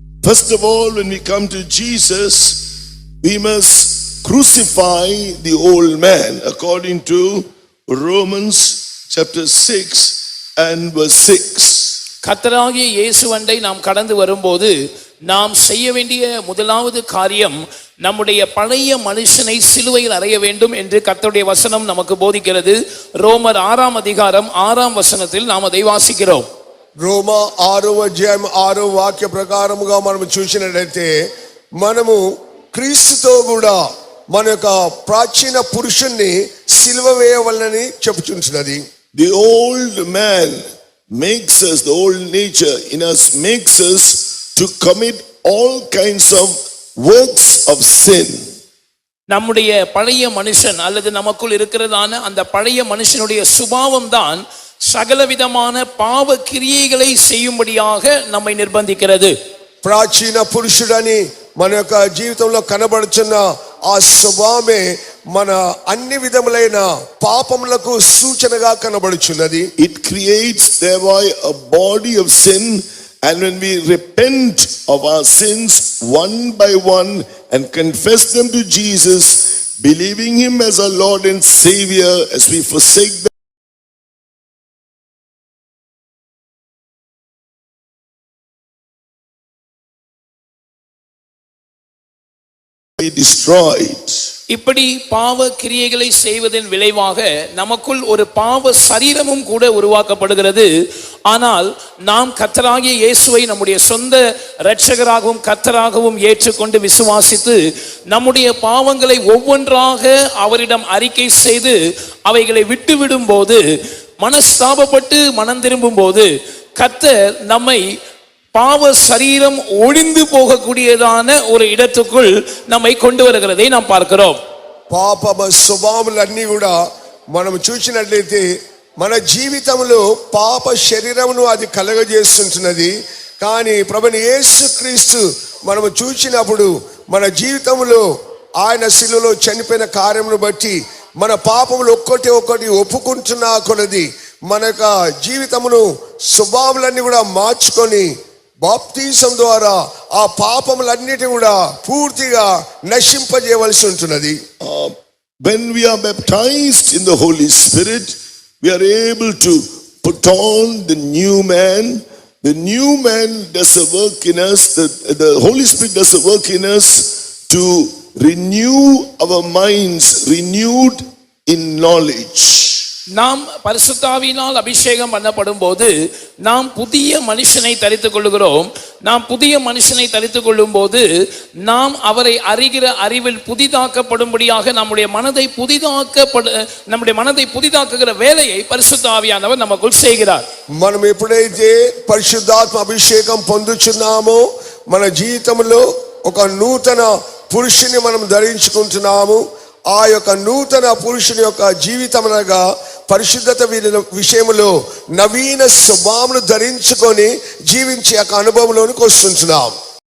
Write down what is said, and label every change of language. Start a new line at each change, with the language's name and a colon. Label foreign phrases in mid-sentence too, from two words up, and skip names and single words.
English: first of all, when we come to Jesus, we must crucify the old man according to Romans chapter 6 and verse 6.
Tamil: கர்த்தராகிய இயேசுவண்டை நாம் கடந்து வரும்போது நாம் செய்ய வேண்டிய முதலாவது காரியம் நம்முடைய பழைய மனுஷனை சிலுவையில் அறைய வேண்டும் என்று கர்த்தருடைய வசனம் நமக்கு போதிக்கிறது. ரோமர் 6 அதிகாரம் 6 வசனத்தில் நாம் அதை வாசிக்கிறோம்.
Telugu: రోమా 6వ అధ్యాయం 6వ వాక్య ప్రకారముగా మనం చూసినట్లయితే మనము క్రీస్తుతో కూడా మన యొక్క ప్రాచీన పురుషుణ్ణి సిలువ వేయవలనని చెప్పుచున్నది.
English: The old man makes us, the old nature in us makes us to commit all kinds of works of sin.
Tamil: நம்முடைய பழைய மனுஷன் அல்லது நமக்குள் இருக்கிறதான அந்த பழைய மனுஷனுடைய சுபாவம் தான் சகலவிதமான பாவ கிரியைகளை செய்யும்படியாக நம்மை நிர்பந்திக்கிறது.
Telugu: ప్రాచీన పురుషుడని మన యొక్క జీవితంలో కనబడుచున్న ఆ స్వభావమే మన అన్ని విధములైన పాపములకు సూచనగా కనబడుచున్నది.
English: It creates thereby a body of sin, and when we repent of our sins one by one and confess them to Jesus, believing him as our Lord and Savior, as we forsake them, destroyed.
Tamil: இப்படி பாவ கிரியைகளை செய்வதன் விளைவாக நமக்குள் ஒரு பாவ சரீரமும் கூட உருவாக்கப்படுகிறது. ஆனால் நாம் கர்த்தராகிய இயேசுவை நம்முடைய சொந்த இரட்சகராகவும் கர்த்தராகவும் ஏற்றுக்கொண்டு விசுவாசித்து நம்முடைய பாவங்களை ஒவ்வொன்றாக அவரிடம் அறிக்கை செய்து அவைகளை விட்டுவிடும் போது, மனஸ்தாபப்பட்டு மனம் திரும்பும் போது கர்த்தர் நம்மை பாவ சரீரம் ஒழிந்து போகக்கூடியதான ஒரு இடத்துக்குள் நம்மை கொண்டு வருகிறதை நாம் பார்க்கிறோம்.
Telugu: పాప స్వభావాలన్నీ కూడా మనం చూసినట్లయితే మన జీవితంలో పాప శరీరమును అది కలగజేస్తుంటున్నది. కానీ ప్రభువైన యేసుక్రీస్తు మనము చూసినప్పుడు మన జీవితంలో ఆయన శిలువలో చనిపోయిన కార్యమును బట్టి మన పాపములు ఒక్కటి ఒప్పుకుంటున్నా కొలది మన యొక్క జీవితమును స్వభావాలన్నీ కూడా మార్చుకొని బాప్తిసం ద్వారా ఆ పాపములన్నిటి కూడా పూర్తిగా నశింపజేయవలసి ఉంటున్నది.
English: When we are baptized in the Holy Spirit, we are able to put on the new man. The new man does a work in us, the Holy Spirit does a work in us to renew our minds, renewed in knowledge.
Tamil: நாம் பரிசுத்த ஆவியினால் அபிஷேகம் பண்ணப்படும் போது நாம் புதிய மனுஷனை தரித்துக் கொள்கிறோம். நாம் புதிய மனுஷனை தரித்துக் கொள்ளும் போது நாம் அவரை அறிகிற அறிவில் புதிதாக்கப்படும்படியாக நம்முடைய மனதை புதிதாக்குகிற வேலையை பரிசுத்த ஆவியானவர் நமக்குள் செய்கிறார்.
Telugu: మనం ఎప్పుడైతే పరిశుద్ధాత్మ అభిషేకం పొందుచున్నామో మన జీవితంలో ఒక నూతన పురుషుని మనం ధరించుకుంటున్నాము. ఆ యొక్క నూతన పురుషుని యొక్క జీవితం అనగా పరిశుద్ధత విషయంలో నవీన స్వభావమును ధరించుకొని జీవించే యొక్క అనుభవంలోనికి వస్తుంటున్నాం.